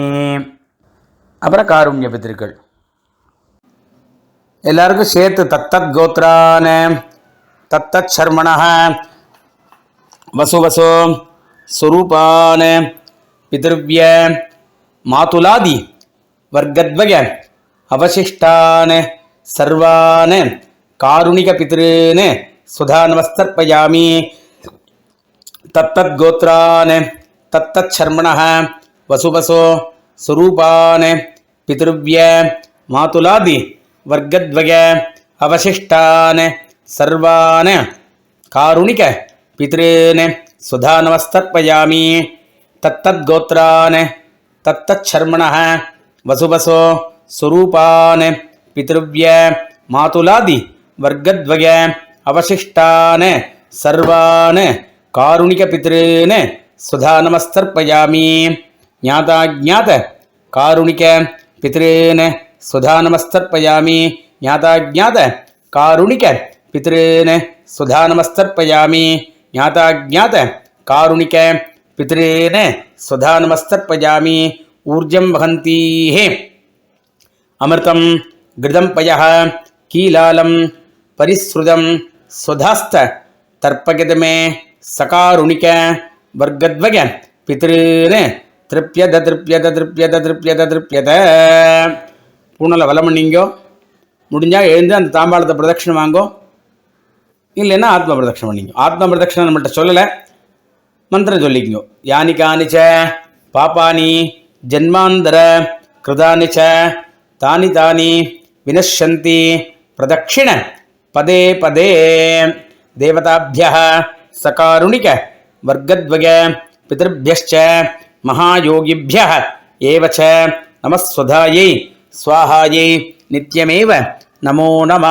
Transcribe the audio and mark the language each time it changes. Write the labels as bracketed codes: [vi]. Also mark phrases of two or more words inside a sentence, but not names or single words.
[ta] அப்புறம் காருண்ய பித்ருக்கள் எல்லாருக்கும் சேர்த்து [sa] तत्तत् गोत्रान तत्तत् शर्मणः वसुवसो स्वरूपान पितृव्य मातुलादि वर्गद्वय अवशिष्टान् सर्वान् कारुणिक पितॄन् स्वधा नमस्तर्पयामि. तत्तत् गोत्रान् तत्तत् शर्मणः वसुवसो स्वरूपान् पितृव्य मातुलादि वर्गद्वय अवशिष्टान् सर्वान् कारुणिक पितॄन् स्वधा नमस्तर्पयामि. तत्तत् गोत्रान् तत्तत् शर्मणः वसुवसो स्वरूपान् पितृव्य मातुलादि वर्गद्वय अवशिष्टान् சர்வான் कारुणिकपितॄन् स्वधानमस्तर्पयामि ज्ञाताज्ञात कारुणिकपितॄन् स्वधानमस्तर्पयामि ज्ञाताज्ञात कारुणिकपितॄन् स्वधानमस्तर्पयामि ज्ञाताज्ञात कारुणिकपितॄन् स्वधानमस्तर्पयामि ऊर्जं वहन्तीः अमृतं घृतं पयः कीलालं परिसृतं स्वधास्त तर्पयत मे सकारुणिक वर्गद्वय पितॄन् तृप्यत तृप्यत तृप्यत तृप्यत तृप्यत [ta] பூனலை வலம் பண்ணிங்கோ. முடிஞ்சால் எழுந்து அந்த தாம்பாளத்தை பிரதட்சணம் வாங்கோ, இல்லைன்னா ஆத்ம பிரதட்சணம் பண்ணிங்கோ. ஆத்ம பிரதட்சணம் நம்மள்கிட்ட சொல்லலை, மந்திரம் சொல்லிக்கோ. [sa] यानि कानिच पापानि जन्मान्तर कृतानि च तानि तानि विनश्यन्ति प्रदक्षिण पदे पदे देवताभ्यः सकारुणिक वर्गद्वय पितृभ्यश्च महायोगिभ्यः एव च नमःस्वधायै स्वाहायै नित्यमेव नमो नमः.